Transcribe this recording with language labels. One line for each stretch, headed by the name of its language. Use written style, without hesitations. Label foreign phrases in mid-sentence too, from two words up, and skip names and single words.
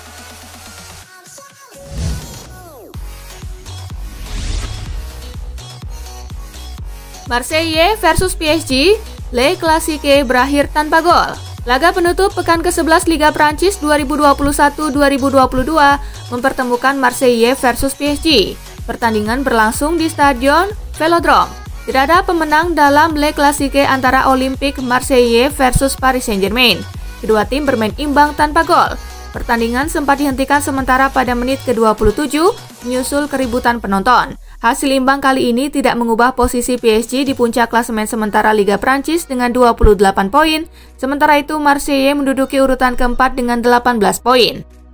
Indonesian: Marseille versus PSG, Le Classique berakhir tanpa gol. Laga penutup pekan ke-11 Liga Prancis 2021-2022 mempertemukan Marseille versus PSG. Pertandingan berlangsung di Stadion Velodrome. Tidak ada pemenang dalam Le Classique antara Olympique Marseille versus Paris Saint-Germain. Kedua tim bermain imbang tanpa gol. Pertandingan sempat dihentikan sementara pada menit ke-27 menyusul keributan penonton. Hasil imbang kali ini tidak mengubah posisi PSG di puncak klasemen sementara Liga Prancis dengan 28 poin, sementara itu Marseille menduduki urutan keempat dengan 18 poin.